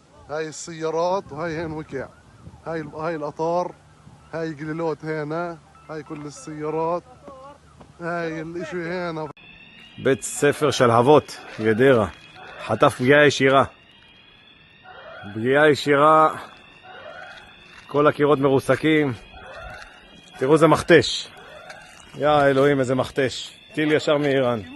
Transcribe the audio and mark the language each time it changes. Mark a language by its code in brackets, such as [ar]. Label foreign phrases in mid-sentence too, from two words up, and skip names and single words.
[ar] هاي السيارات وهاي هين وكع. هاي القطار، هاي قليلوت هنا، هاي كل السيارات، هاي الاشي هنا. [he] בית ספר שלהבות, גדרה, חטף פגיעה ישירה. פגיעה ישירה, כל הקירות מרוסקים. תראו זה מכתש. יא אלוהים, איזה מכתש. טיל ישר מאיראן.